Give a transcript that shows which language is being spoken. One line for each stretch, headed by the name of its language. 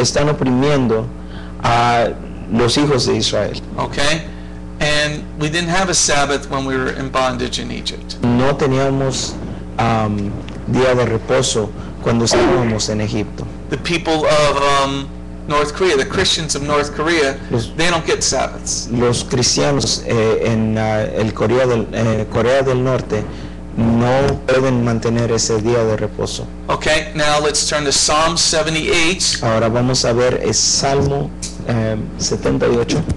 Spanish: están oprimiendo a los hijos de Israel.
English: Okay? And we didn't have a Sabbath when we were in bondage in Egypt.
Spanish: No teníamos día de reposo cuando estábamos en Egipto.
English: The people of North Korea, the Christians of North Korea,
Spanish: Los-
English: they don't get Sabbaths.
Spanish: Los cristianos en el Corea del Norte no pueden mantener ese día de reposo.
English: Okay, now let's turn to Psalm 78,
Spanish: Ahora vamos a ver el Salmo 78,